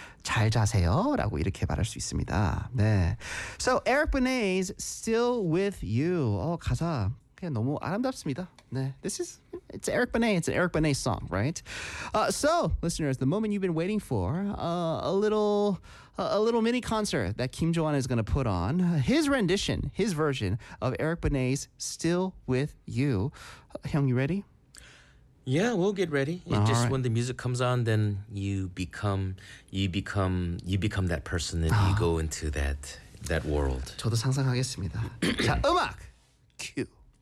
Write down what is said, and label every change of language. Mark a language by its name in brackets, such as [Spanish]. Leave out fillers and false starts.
[Korean] 잘 자세요라고 이렇게 말할 수 있습니다. [English] 네. So Eric Benet's Still With You. [Korean] 가사 그냥 너무 아름답습니다. [English] 네. It's Eric Benet. It's an Eric Benet song, right? So, listeners, the moment you've been waiting for, a little mini concert that Kim Jo-won is going to put on. His rendition, his version of Eric Benet's Still With You. Hyung, you ready? Yeah, we'll get ready. Just when the music comes on, then you become that person and you go into that world. [Korean] 저도 상상하겠습니다. 자, 음악 큐.